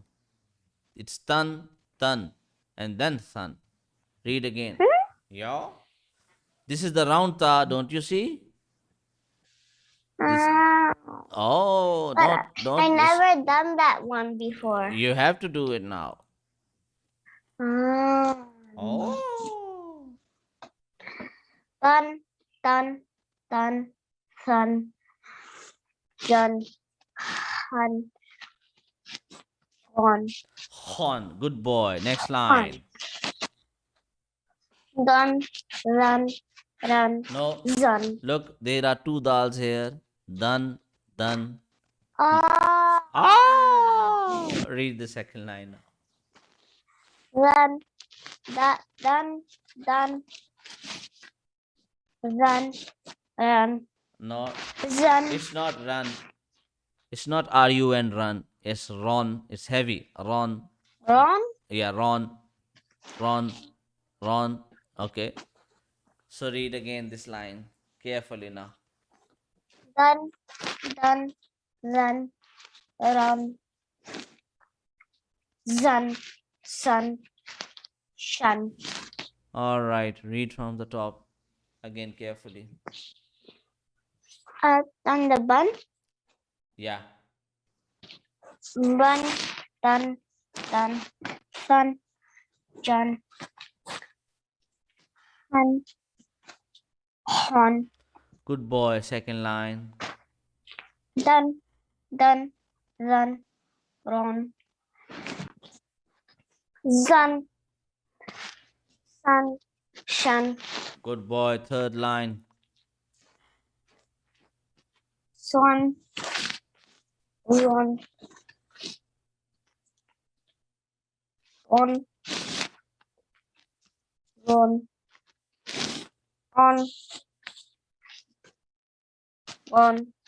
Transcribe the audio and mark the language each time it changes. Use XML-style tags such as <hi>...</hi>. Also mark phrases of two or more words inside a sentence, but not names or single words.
<en>It's tan, and then sun. Read again. Yeah. This is the round ta, don't you see? This. Ah, Oh, but I not this. never done that one before. You have to do it now. Ah. Oh.</en> <ar>Sun. Sun. Sun. Sun. Sun. Han. Hon. Hon.</ar> <en>Good boy. Next</en> <ar>Hon.</ar> <en>line.</en> <ar>Dun. Run. Run.</ar> <en>No.</en> <ar>Zun.</ar> <en>Look, there are two dals here.</en> <ar>Done, done. Ah. Ah.</ar> <en>Read the second line now.</en> <ar>Run. Dun. Dun. Run. Run.</ar> <en>No,</en> <ar>Zun.</ar> <en>it's not run. It's not RUN run. It's Ron. It's heavy.</en> <ar>Ron. Ron.</ar> <en>Yeah, Ron. Ron. Ron. Okay. So read again this line carefully now.</en> <ar>Dun. Dun. Run. Run. Zun. Sun. Shun.</ar> <en>All right. Read from the top again carefully.</en> <ar>On the bun.</ar> <en>Yeah.</en> <ar>Bun. Dun. Dun. Sun. Jun. Han, hon,</ar> <en>Good boy. Second line.</en> <ar>dun, dun, run, ron, zun, sun, shun,</ar> <en>Good boy. Third line.</en> <ar>swan, ron, on, ron, on,</ar>